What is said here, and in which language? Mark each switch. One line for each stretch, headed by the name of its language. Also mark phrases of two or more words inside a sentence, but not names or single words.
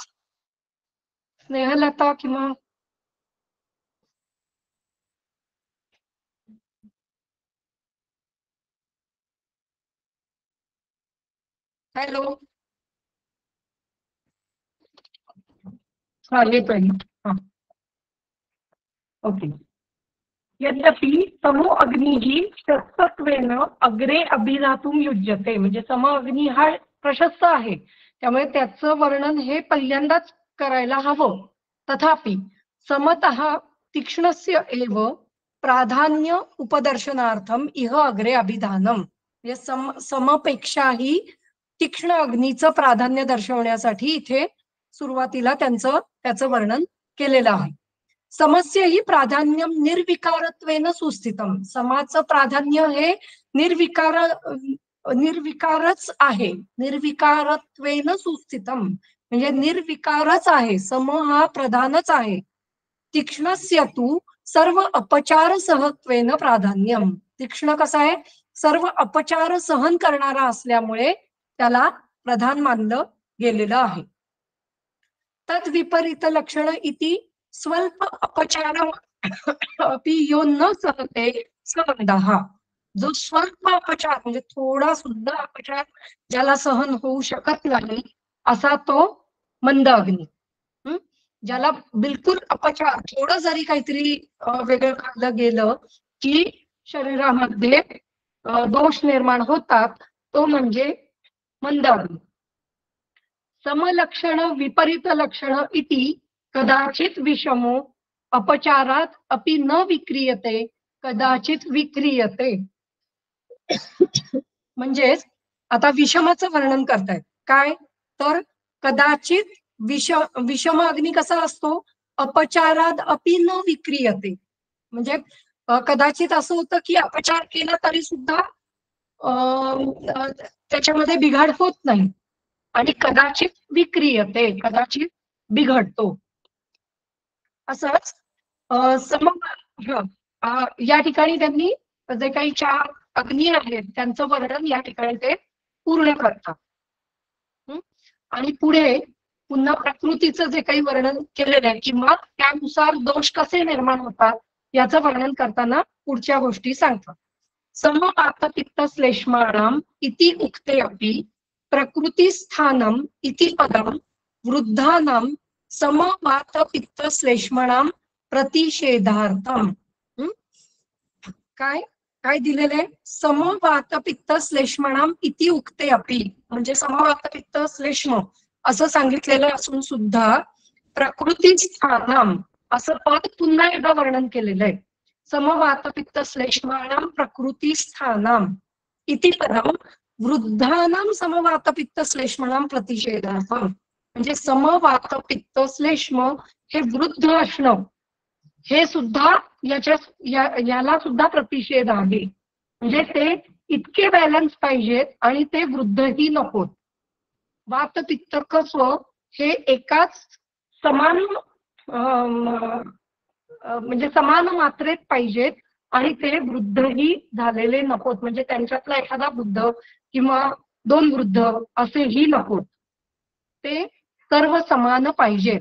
Marathi: स्नेहलता किंवा हॅलो? हा येतोय. हा ओके.
Sanskrit: यद्यपि समो अग्निः शस्तत्वेन अग्रे अभिधातुं युज्यते.
Marathi: म्हणजे सम अग्नी हा प्रशस्त आहे, त्यामुळे त्याचं वर्णन हे पहिल्यांदाच करायला हवं.
Sanskrit: तथापि समतः तीक्ष्णस्य एव प्राधान्य उपदर्शनार्थम इह अग्रे अभिधानम.
Marathi: म्हणजे समपेक्षाही तीक्ष्ण अग्नीचं प्राधान्य दर्शवण्यासाठी इथे सुरुवातीला त्याचं वर्णन केलेलं आहे.
Sanskrit: समस्य ही प्राधान्यम निर्विकारत्वेन सुस्थितम.
Marathi: समाचं प्राधान्य हे निर्विकार निर्विकारच आहे,
Sanskrit: निर्विकारत्वेन सुस्थितम,
Marathi: म्हणजे निर्विकारच आहे, सम हा प्रधानच आहे.
Sanskrit: तीक्ष्णस्य तु सर्व अपचार सहत्वेन प्राधान्यम,
Marathi: तीक्ष्ण कसा आहे, सर्व अपचार सहन करणारा असल्यामुळे त्याला प्रधान मानलं गेलेलं आहे.
Sanskrit: तद विपरीत लक्षण इति स्वल्प अपचार अपि यो न सहते स मंदः,
Marathi: जो स्वल्प अपचार म्हणजे थोडा सुद्धा अपचार ज्याला सहन होऊ शकत नाही असा तो मंद अग्नी. ज्याला बिलकुल अपचार, थोडं जरी काहीतरी वेगळं खाल्लं गेलं की शरीरामध्ये दोष निर्माण होतात, तो म्हणजे मंद अग्नी.
Sanskrit: समलक्षण विपरीत लक्षण इति कदाचित विषमो अपचारात अपि न विक्रियते कदाचित विक्रियते.
Marathi: म्हणजेच आता विषमाचं वर्णन करतायत काय, तर कदाचित विषम अग्नी कसा असतो,
Sanskrit: अपचारात अपि न विक्रियते,
Marathi: म्हणजे कदाचित असं होतं की अपचार केला तरी सुद्धा त्याच्यामध्ये बिघाड होत नाही, आणि
Sanskrit: कदाचित विक्रियते,
Marathi: कदाचित बिघडतो. असंच या ठिकाणी त्यांनी जे काही 4 अग्नी आहेत त्यांचं वर्णन या ठिकाणी ते पूर्ण करतात. आणि पुढे पुन्हा प्रकृतीचं जे काही वर्णन केलेलं आहे किंवा त्यानुसार दोष कसे निर्माण होतात याचं वर्णन करताना पुढच्या गोष्टी सांगतात.
Sanskrit: समवात पित्त श्लेष्माणाम इति उक्ते अपि प्रकृती स्थानम इति पदम वृद्धानाम समवात पित्त श्लेष्मणाम प्रतिषेधार्थम.
Marathi: काय काय दिलेले,
Sanskrit: समवात पित्त श्लेष्मणाम इति उक्ते अपि,
Marathi: म्हणजे समवात पित्त श्लेष्म असं सांगितलेलं असून सुद्धा
Sanskrit: प्रकृती स्थानम
Marathi: असं पद पुन्हा एकदा वर्णन केलेलं आहे.
Sanskrit: समवात पित्त श्लेष्माणाम प्रकृती स्थानम इति पदम वृद्धानाम समवात पित्त श्लेष्मणाम प्रतिषेधार्थम,
Marathi: म्हणजे समवात पित्त श्लेष्म हे वृद्ध असणं हे सुद्धा याला सुद्धा प्रतिषेध आहे, म्हणजे ते इतके बॅलन्स पाहिजेत आणि ते वृद्धही नकोत. वात पित्त कफ हे एकाच समान म्हणजे समान मात्रेत पाहिजेत आणि ते वृद्धही झालेले नकोत, म्हणजे त्यांच्यातला एखादा वृद्ध किंवा 2 वृद्ध असेही नकोत, ते सर्व समान पाहिजेत.